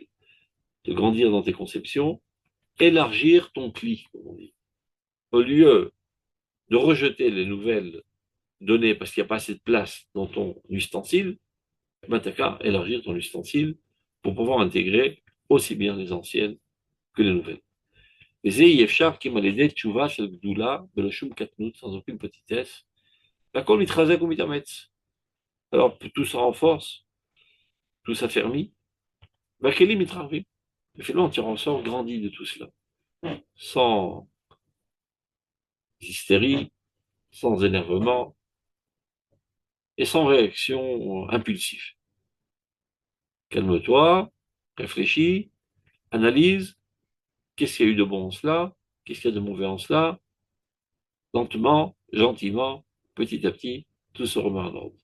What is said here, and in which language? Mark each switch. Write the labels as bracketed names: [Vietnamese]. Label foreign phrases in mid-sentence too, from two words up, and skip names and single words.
[French] De grandir dans tes conceptions, élargir ton cli, comme on dit. Au lieu de rejeter les nouvelles données parce qu'il n'y a pas assez de place dans ton ustensile, ben t'as qu'à élargir ton ustensile pour pouvoir intégrer aussi bien les anciennes que les nouvelles. [Hebrew] וזה אי אפשר כי על ידי תשובה של גדולה בלא שום קטנות, [French] sans aucune petitesse, [Hebrew] והכל מתחזק ומתאמץ. [French] Alors tout se renforce, tout s'affermit, [Hebrew] והכלים מתרחבים. [French] Et finalement, tu ressors grandi de tout cela, sans hystérie, sans énervement et sans réaction impulsive. Calme-toi, réfléchis, analyse, qu'est-ce qu'il y a eu de bon en cela, qu'est-ce qu'il y a de mauvais en cela, lentement, gentiment, petit à petit, tout se remet en ordre.